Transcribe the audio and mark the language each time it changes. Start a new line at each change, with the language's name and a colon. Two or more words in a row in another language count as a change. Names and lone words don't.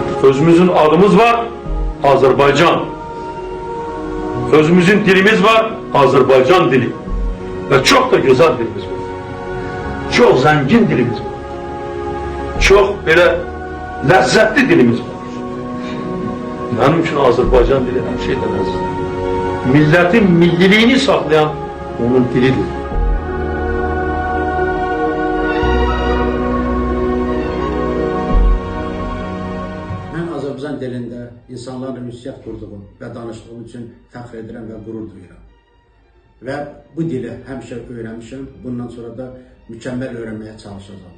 Turkish: Özümüzün adımız var, Azerbaycan. Özümüzün dilimiz var, Azerbaycan dili. Ve çok da güzel dilimiz var. Çok zengin dilimiz var. Çok böyle lezzetli dilimiz var. Benim için Azerbaycan dili her şeyden aziz. Milletin milliliğini saklayan onun dilidir.
Azerbaijani: Mən Azərbaycan dilində insanlarla ünsiyyət qurduğum və danışdığım üçün fəxr edirəm və qürur duyuram. Və bu dili həmişə öyrənmişəm, bundan sonra da mükəmməl öyrənməyə çalışacağım.